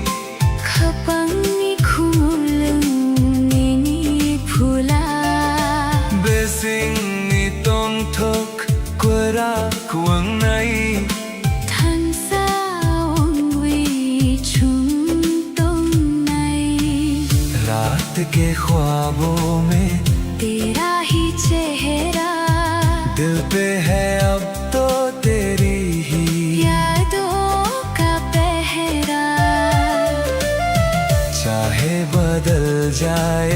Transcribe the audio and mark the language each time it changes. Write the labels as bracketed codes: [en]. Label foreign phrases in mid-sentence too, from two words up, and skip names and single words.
[trp] Kapang ni khulung ni phula Besing ni tong thok kwara kuang nai Than sa ong wi chung tong nai [hi] रात के ख्वाबों में तेरा ही चेहरा दिल पे है अब तो तेरी ही यादों का पहरा चाहे बदल जाए